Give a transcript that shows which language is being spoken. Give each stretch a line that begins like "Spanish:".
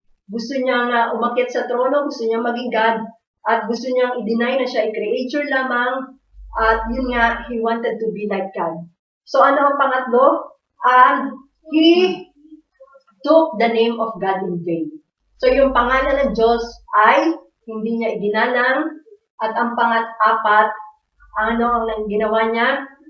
Filipino: Gusto niyang umakyat sa trono, gusto niyang maging God, at gusto niyang i-deny na siya ay creature lamang, at yun nga,
English: he wanted to be like God.
Filipino: So, ano ang pangatlo?
English: And he took the name of God in vain.
Filipino: So, yung pangalan ng Diyos ay hindi niya iginalang, at ang pangat-apat, ano ang ginawa niya?